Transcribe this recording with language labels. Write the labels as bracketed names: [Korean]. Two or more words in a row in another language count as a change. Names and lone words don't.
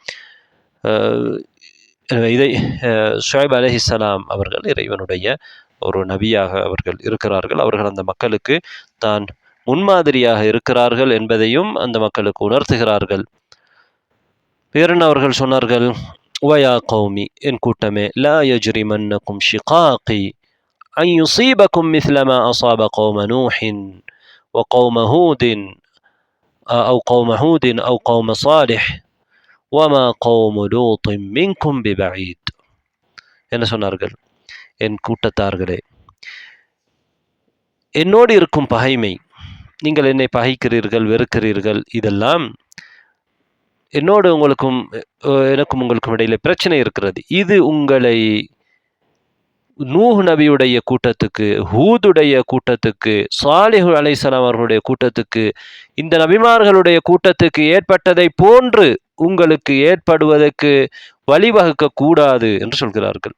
[Tamil] இதை ஷுஐப் அலைஹிஸ்ஸலாம் அவர்கள் இறைவனுடைய ஒரு நபியாக அவர்கள் இருக்கிறார்கள். அவர்கள் அந்த மக்களுக்கு தான் முன்மாதிரியாக இருக்கிறார்கள் என்பதையும் அந்த மக்களுக்கு உணர்த்துகிறார்கள். வேறென்ன அவர்கள் சொன்னார்கள்? [Arabic] ويا قوم, [Tamil] என் கூட்டமே, [Arabic] لا يجرمنكم شقاقي أن يصيبكم مثل ما أصاب قوم نوح وقوم هود أو قوم صالح وما قوم لوط منكم ببعيد. [Tamil] என்ன சொன்னார்கள்? என் கூட்டத்தார்களே, என்னோடு இருக்கும் பகைமை, நீங்கள் என்னை பகைக்கிறீர்கள், வெறுக்கிறீர்கள், இதெல்லாம் என்னோடு எனக்கும் உங்களுக்கும் இடையிலே பிரச்சனை இருக்கிறது. இது உங்களை நூஹ் நபியுடைய கூட்டத்துக்கு, ஹூதுடைய கூட்டத்துக்கு, சாலிஹ் அலைஹிஸ்ஸலாம் அவர்களுடைய கூட்டத்துக்கு, இந்த நபிமார்களுடைய கூட்டத்துக்கு ஏற்பட்டதை போன்று உங்களுக்கு ஏற்படுவதற்கு வழிவகுக்க கூடாது என்று சொல்கிறார்கள்.